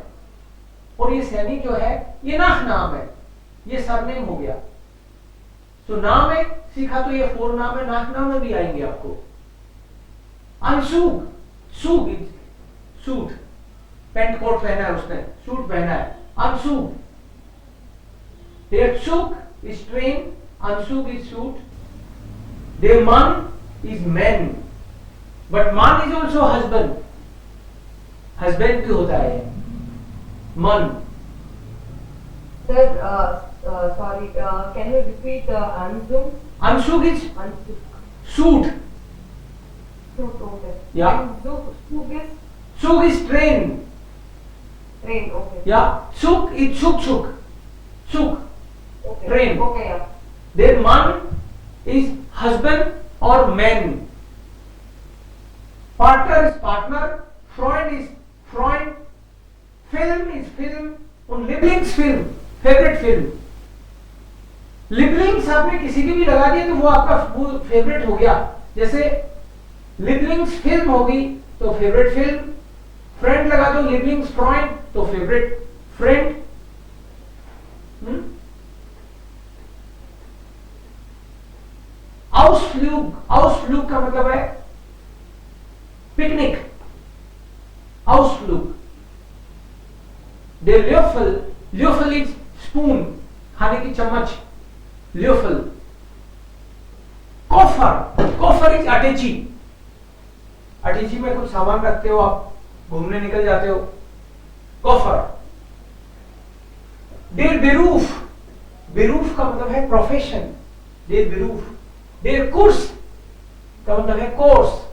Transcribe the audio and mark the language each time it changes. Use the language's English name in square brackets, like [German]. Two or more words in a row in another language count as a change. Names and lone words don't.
[Hindi] और ये सैनी जो है ये नाम है, ये सरनेम हो गया. तो नाम है सीखा तो ये फोर नाम है. नाम में भी आएंगे आपको. अनसूग, सूग सूट. पेंट कोट पहना है उसने, सूट पहना है. अनसूग. [German] Der Zug [English] is train, Anzug is suit. [German] Der Mann [English] is man, but man is also husband. [Hindi] Husband भी होता है man. [English] Sir, sorry, can you repeat Anzug? Anzug is Anzug. suit. Suit, okay. Yeah. Zug is? Zug is train. Train, okay. Yeah. Zug is zug. Zug. Okay. Train. Okay, yeah. Their man is husband or man. Partner is partner. Freund is Freund. Film is film. [German] Und Lieblingsfilm, [English] favorite film. [Hindi] Lieblings आपने किसी की भी लगा दिया तो वो आपका फेवरेट हो गया. जैसे Lieblings फिल्म होगी तो [English] favorite film. [Hindi] फ्रेंड लगा दो [German] Lieblings Freund [Hindi] तो [English] favorite friend. [Hindi] Ausflug, Ausflug का मतलब है पिकनिक. [German] Ausflug. Der Löffel, Löffel [English] is spoon, [Hindi] खाने की चम्मच. [German] Löffel. Koffer, Koffer is अटैची. [Hindi] अटैची में कुछ सामान रखते हो आप, घूमने निकल जाते हो. [German] Koffer. Der Beruf, Beruf [Hindi] का मतलब है प्रोफेशन. [German] Der Beruf. Der Kurs [Hindi] का मतलब है कोर्स.